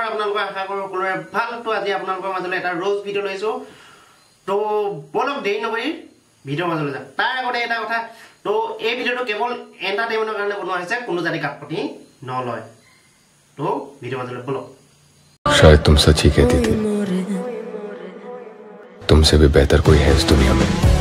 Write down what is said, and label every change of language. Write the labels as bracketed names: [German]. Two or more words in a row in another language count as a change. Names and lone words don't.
[Assamese] আপোনালোকৰ আশা কৰোঁ সকলোৰে ভাল তো আজি আপোনালোকৰ মাজলৈ এটা ৰ'জ ভিডিঅ' লৈছোঁ তো বলক দেৰি নকৰি ভিডিঅ'ৰ মাজলৈ যাম তাৰ আগতে এটা কথা তো এই ভিডিঅ'টো কেৱল এণ্টাৰটেইনমেণ্টৰ কাৰণে বনোৱা হৈছে কোনো জাতি কাটপতি নলয় তো ভিডিঅ'ৰ মাজলৈ বলক [Hindi] शायद तुम सच ही कहती थी तुमसे भी बेहतर कोई है इस दुनिया में